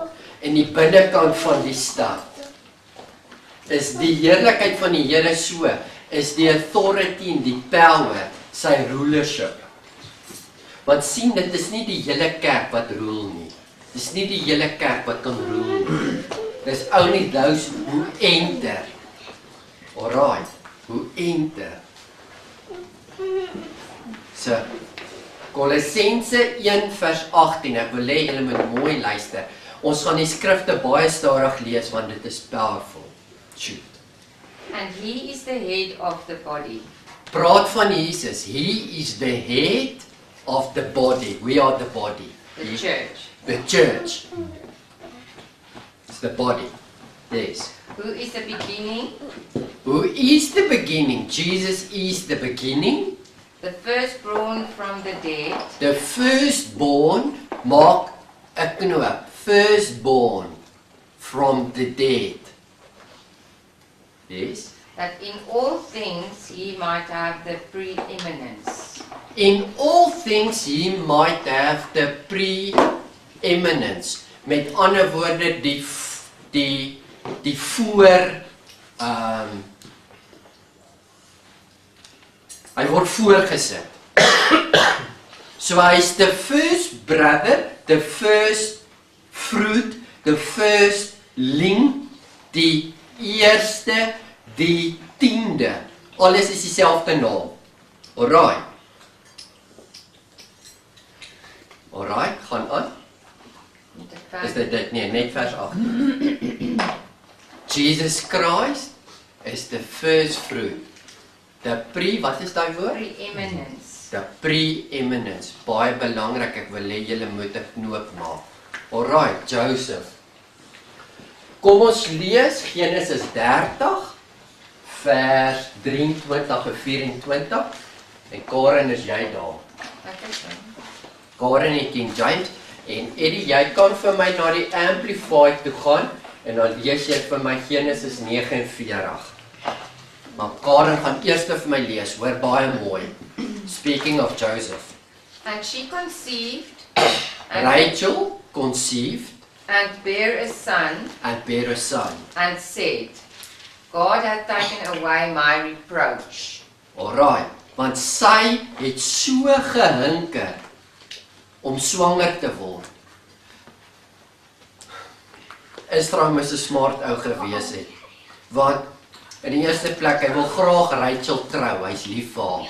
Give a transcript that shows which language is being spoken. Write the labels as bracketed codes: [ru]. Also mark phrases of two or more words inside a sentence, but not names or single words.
[af] En die binnekant van die stad is die heerlikheid van die Here so, is die authority en die power, sy rulership. Want sien, dit is nie die hele kerk wat rule nie. Dit is nie die hele kerk wat kan rule nie. [en] Dis only those who enter. Alright, who enter. So, [af] Kolossense 1 vers 18, ek wil hê julle moet mooi luister. Ons gaan die skrifte baie stadig lees, want dit is powerful. [en] Shoot. And he is the head of the body. [af] Praat van Jesus. [en] He is the head of the body. We are the body. The church. The church. It's the body. Yes. Who is the beginning? Who is the beginning? Jesus is the beginning. The firstborn from the dead. The firstborn, [af] maak 'n knoop. [en] Firstborn from the dead. Yes. That in all things he might have the preeminence. In all things he might have the preeminence. [af] Met ander woorde die voor hy word voorgesit. [en] So hy is the first brother, the first fruit, the firstling, [af] die eerste, die 10de. Alles is dieselfde naam. [en] Alright. Alright, [af] gaan aan. Is dit nee, net vers 8. [en] Jesus Christ is the first fruit. [af] Wat is daai woord? [en] Preeminence. The preeminence. [af] Baie belangrik, ek wil hê julle moet 'n knoop maak. [en] Alright, Joseph. [af] Kom ons lees Genesis 30 vers 23 en 24. En Karen, is jy daar? Karen in King James. En Eddie, jy kan vir my na die Amplified toe gaan en dan lees jy vir my Genesis 49. Maar Karen gaan eers vir my lees, hoor baie mooi. [en] Speaking of Joseph. And she conceived Rachel conceived and bare a son and bare a son. and said, God hath taken away my reproach. Alright, [af] want sy het so gehinker om swanger te word. Israel moes 'n smart ou gewees het. Want in die eerste plek, hy wil graag Rachel trou, hy's lief vir haar.